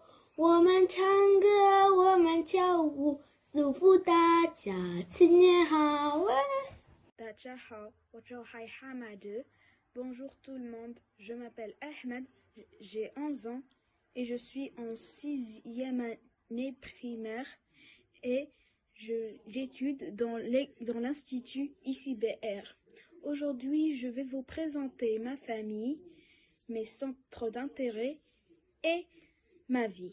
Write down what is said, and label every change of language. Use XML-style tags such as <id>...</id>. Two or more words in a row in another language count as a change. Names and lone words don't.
<zh>我们唱歌，我们跳舞，祝福大家新年好！大家好，我叫海 Hamadou.</zh> <fr>Bonjour tout le monde, je m'appelle Ahmed, j'ai 11 ans et je suis en 6e année primaire et j'étude dans l'institut ICBR. Aujourd'hui, je vais vous présenter ma famille, mes centres d'intérêt et ma vie.</fr>